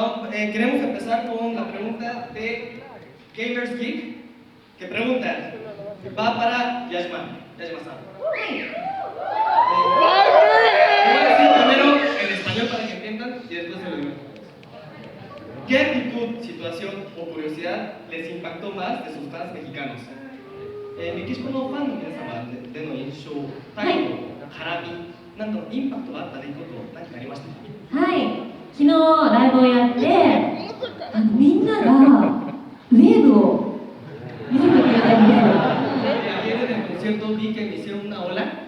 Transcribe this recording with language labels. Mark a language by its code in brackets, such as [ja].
[es] Queremos empezar con la pregunta de Gamers Geek, que pregunta, va para Yashma. Yashma-san. Voy a decir primero en español para que entiendan y después se lo digo. ¿Qué actitud, situación o curiosidad les impactó más de sus fans mexicanos? [ja] Méxicoのファンの皆様での印象、態度、絡み、なんかインパクトがあった出来事、何かありましたか？はい、昨日ライブをやってみんながウェーブを見せてくれたんですよ。 [es] Ayer en el concierto vi que me hicieron una ola.